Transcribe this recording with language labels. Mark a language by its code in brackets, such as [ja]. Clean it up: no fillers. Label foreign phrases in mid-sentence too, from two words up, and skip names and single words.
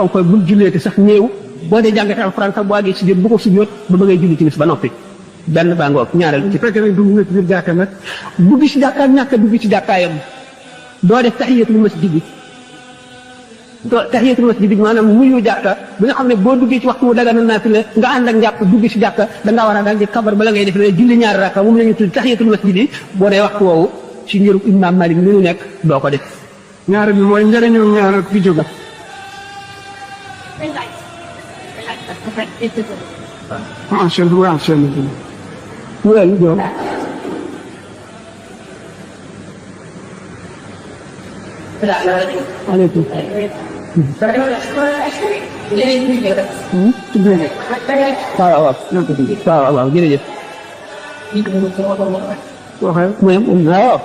[wo] xonk koy bul jullee te sax néew boo dee jàngate alxuraan sax boo àggee sujjóot bu ko sujjóot ba ngay julli timis ba noppi benn baa ngoog ñaareel ci fekkee nag dugg nga ci biir jàkka nag dugg ci jàkka ak ñàkk dugg ci jàkkaayam doo def [ar] tahiyatul masjid [wo] bi [ar] tahiyatul masjid [wo] bi maanaam nuyu jàkka bi nga xam ne boo duggee ci waxtu wu daga na naafila nga ànd ak njàpp dugg ci jàkka dangaa war a daal di kabar bala ngay def julli ñaari rakka moom la ñu tudd [ar] tahiyatul masjid [wo] yi boo dee waxtu woowu ci ngiru imam Malik li ñu nekk doo ko def ñaar bi mooy njëriñu ñaar fi jóga [en] Well, you go. [wo] Alaikum. Waaw waaw jërëjëf. Waxal mooy waaw.